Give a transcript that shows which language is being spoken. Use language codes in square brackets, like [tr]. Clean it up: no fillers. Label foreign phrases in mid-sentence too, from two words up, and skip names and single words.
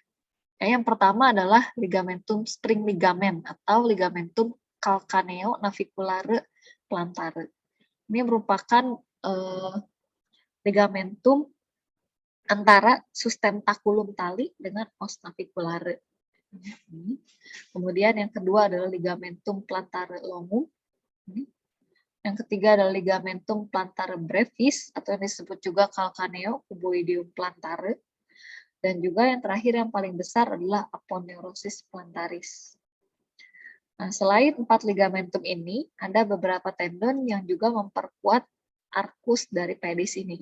[id] Yang pertama adalah ligamentum [en] spring ligamen [id] atau [la] ligamentum calcaneo naviculare plantare. [id] Ini merupakan ligamentum antara sustentaculum tali dengan os naviculare. Kemudian yang kedua adalah [la] ligamentum plantare longum. [id] Yang ketiga adalah [la] ligamentum plantare brevis [id] atau yang disebut juga [la] calcaneo cuboideum plantare. [id] Dan juga yang terakhir yang paling besar adalah [la] aponeurosis plantaris. [id] Nah, selain 4 ligamentum ini, ada beberapa tendon yang juga memperkuat arcus dari pedis ini.